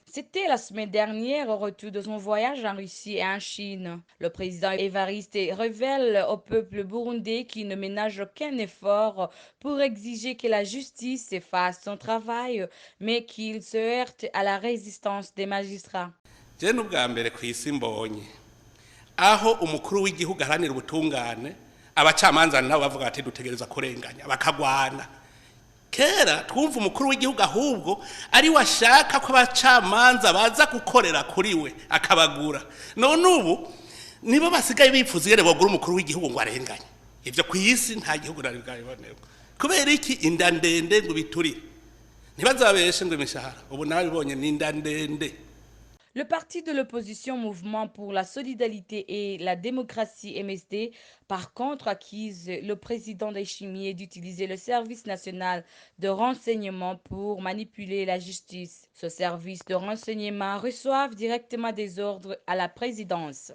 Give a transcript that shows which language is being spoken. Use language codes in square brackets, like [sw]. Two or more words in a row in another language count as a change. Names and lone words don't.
[fr] C'était la semaine dernière au retour de son voyage en Russie et en Chine. Le président Evariste révèle au peuple burundais qu'il ne ménage aucun effort pour exiger que la justice fasse son travail, mais qu'il se heurte à la résistance des magistrats. [rn] Je n'ubwa mbere ku isi mbonye aho umukuru w'igihugu aharanira ubutungane abacamanza nabo bavuga ati dutegereza kurenganya bakagwana. Kera twumva umukuru w'igihugu ahubwo ari washaka ko abacamanza baza gukorera kuri we akabagura. None ubu nibo basigaye bifuza iyo bagura umukuru w'igihugu ngo arenganye. Ivyo ku isi nta gihugu nari bwabibonerwa. Kubera iki inda ndende ngo biturire. Ntibazabeshe ngo imishahara. Ubu nabibonye ni inda ndende. [fr] Le parti de l'opposition Mouvement pour la solidarité et la démocratie MSD, par contre, accuse le président Ndayishimiye d'utiliser le service national de renseignement pour manipuler la justice. Ce service de renseignement reçoit directement des ordres à la présidence.